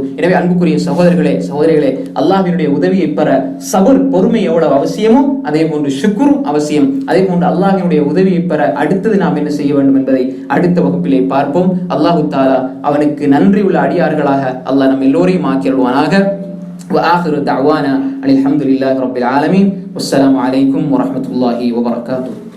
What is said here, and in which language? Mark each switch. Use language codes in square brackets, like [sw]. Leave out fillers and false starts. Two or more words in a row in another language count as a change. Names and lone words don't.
[ta] எனவே அன்புக்குரிய சகோதரர்களே சகோதரிகளே, அல்லாஹ்வினுடைய உதவியை பெற சபர், பொறுமை எவ்வளவு அவசியமோ அதே போன்று ஷுக்ரும் அவசியம். அதே போன்று அல்லாஹ்வினுடைய உதவியை பெற அடுத்தது நாம் என்ன செய்ய வேண்டும் என்பதை அடுத்த வகுப்பிலே பார்ப்போம். [ar] الله تعالى [ta] அவனுக்கு நன்றி உள்ள அடியார்களாக அல்லாஹ் நம் எல்லோரையும் ஆக்கிடுவானாக. [ar] وآخر دعوانا الحمد لله رب العالمين والسلام عليكم ورحمة الله وبركاته.